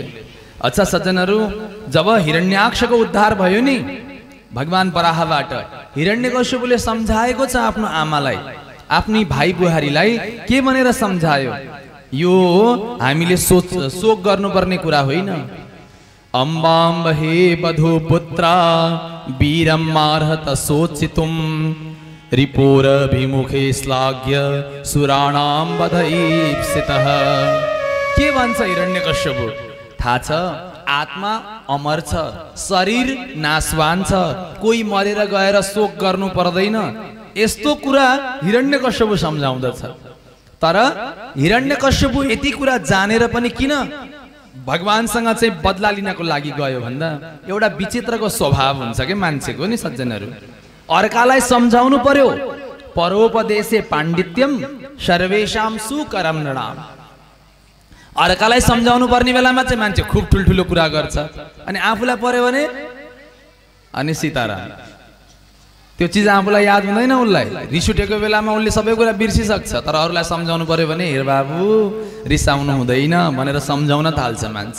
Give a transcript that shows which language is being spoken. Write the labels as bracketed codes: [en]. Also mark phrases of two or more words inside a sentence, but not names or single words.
[ne] अच्छा सज्जनहरू, जब हिरण्याक्षको उद्धार भयो नि भगवान वराहबाट, हिरण्यकश्यपले सम्झाएको छ आफ्नो आमालाई, आफ्नी भाइ बुहारीलाई। के भनेर सम्झायो? यो हामीले शोक गर्नुपर्ने कुरा होइन। [sa] अम्बाम्ब हे बधु पुत्रा वीरम मार्हत शोचितुम रिपोरभिमुखे श्लाघ्य सुराणां वधईप्सितः। [ne] के भन्छ हिरण्यकश्यप? थाहा छ आत्मा अमर छ, शरीर नाशवान छ, कोही मरेर गएर शोक गर्नु पर्दैन। यस्तो कुरा हिरण्यकश्यप सम्झाउँदछ। तर हिरण्यकश्यप यति कुरा जानेर पनि किन भगवानसँग चाहिँ बदला लिनको लागि गयो भन्दा एउटा विचित्रको स्वभाव हुन्छ के मान्छेको नि सज्जनहरू। अर्कालाई सम्झाउनु पर्यो। [sa] परोपदेशे पाण्डित्यम सर्वेषां सुकरम नृणाम। [ne] अर्कालाई सम्झाउनु पर्ने बेलामा चाहिँ मान्छे खुब ठुल्ठुलो कुरा गर्छ, अनि आफूलाई पर्यो भने अनि सीताराम त्यो चिज आफूलाई याद हुँदैन। उसलाई रिस उठेको बेलामा उसले सबै कुरा बिर्सिसक्छ, तर अरूलाई सम्झाउनु पर्यो भने हेर बाबु रिसाउनु हुँदैन भनेर सम्झाउन थाल्छ मान्छे।